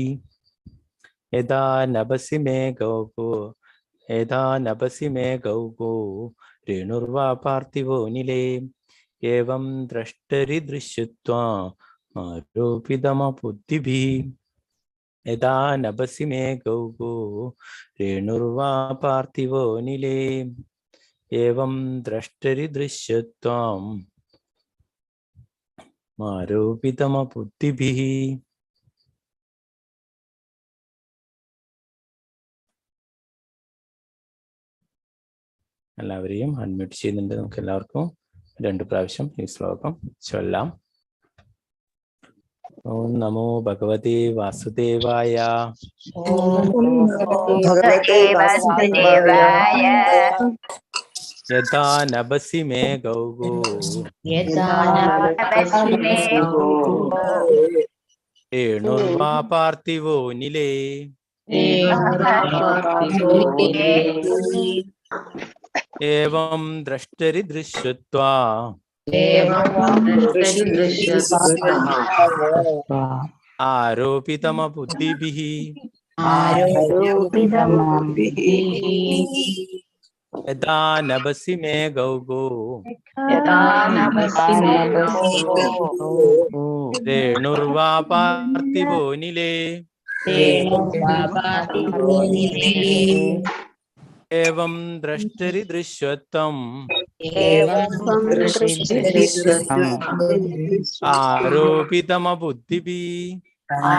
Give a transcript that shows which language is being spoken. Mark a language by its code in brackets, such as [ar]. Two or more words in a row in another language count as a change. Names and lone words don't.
[sa] यदा नभसि मे गौगो रेणुर्वा पार्थिवो निले एवं द्रष्टरि दृश्यत्वा आरोपितमा बुद्धिभिः। यदा नभसि मे गौगो रेणुर्वा पार्थिवो निले एवं द्रष्टरि दृश्यत्वाम् आरोपितमा बुद्धिभिः। [ml] എല്ലാവരെയും അൺമ്യൂട്ട് ചെയ്യുന്നുണ്ട്. നമുക്ക് എല്ലാവർക്കും 2 പ്രാവശ്യം ഈ ശ്ലോകം ചൊല്ലാം. [sa] ഓം നമോ ഭഗവതേ വാസുദേവായ യഥാ നഭസി മേ ഗൗഗോ രേണുർവാ പാർത്ഥിവോ നിലേ एवं द्रष्टरि दृश्यत्वा आरोपितम बुद्धिभिः। यदा नभसि मे गौगो रेणुर्वा पार्थिवो निले एवं द्रष्टरि दृश्यत्वम् आरोपितम बुद्धिभिः।